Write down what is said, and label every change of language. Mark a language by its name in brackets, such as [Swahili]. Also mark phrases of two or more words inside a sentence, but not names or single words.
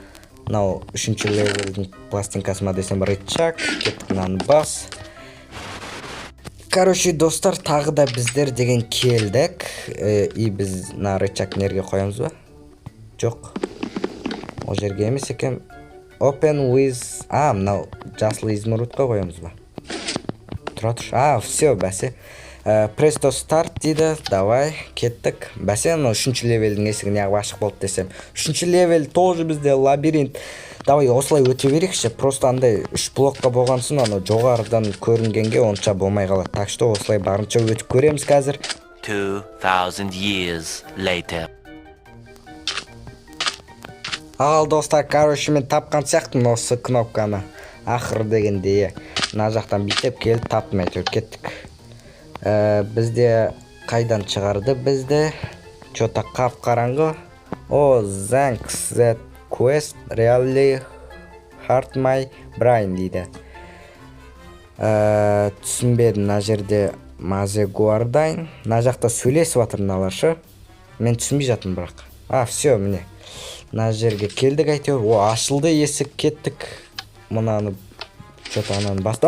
[Kazakh] Мынау үшінші левелдің пластинкасы ма десем рычаг, кеттік мынаны бас. Короче, достар, тағы да біздер деген келдік. И біз мына рычаг нерге қоямыз ба? Жоқ. Ол жерге емес екен. [English] Open with... [Kazakh] мынау жасыл измұрутқа қоямыз ба? Тұра тұр. Все, бәсе. Presto Start дейді. Давай, кеттік. Бәсе, мынау үшінші левелдің есігі неғып ашық болды десем. Үшінші левел тоже бізде лабиринт. Давай, осылай өте берекші. Просто андай үш блокқа болғансын, аны жоғарыдан көрінгенге онша болмай қалады. Так что осылай барынша өтіп көреміз қазір. [English] 2000 years later. [Kazakh] Ал достар, короче, мен тапқан сияқтымын осы кнопканы. Ақыр дегенде, мына жақтан бүйтіп келіп таптым, әйтеуір кеттік. Бізде қайдан шығарды бізде? Что-то қап қараңғы. [English] Thanks that quest really hurt my brain дейді. [Kazakh] Түсінбедім, мына жерде Мазе Гуардайн. Мына жақта сөйлесіп жатыр мыналар. Мен түсінбей жатырмын бірақ. Все, міне. Мына жерге келдік әйтеуір. Ашылды, есік, кеттік. Мынаны Что-то анан басты.